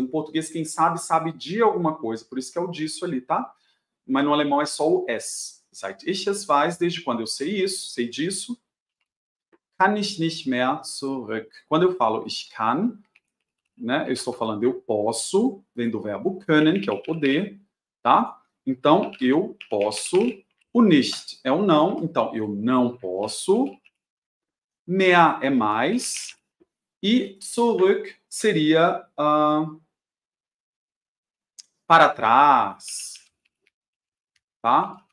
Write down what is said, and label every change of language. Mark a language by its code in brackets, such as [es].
[pt] No português, quem sabe, sabe de alguma coisa. Por isso que é o disso ali, tá? Mas no alemão é só o es. [de] Seit ich es weiß, [pt] desde quando eu sei isso, sei disso, [de] kann ich nicht mehr zurück. [pt] Quando eu falo [de] ich kann, [pt] né? Eu estou falando eu posso, vem do verbo können, que é o poder, tá? Então, eu posso. O nicht é o não, então eu não posso. Mehr é mais. E zurück seria para trás, tá?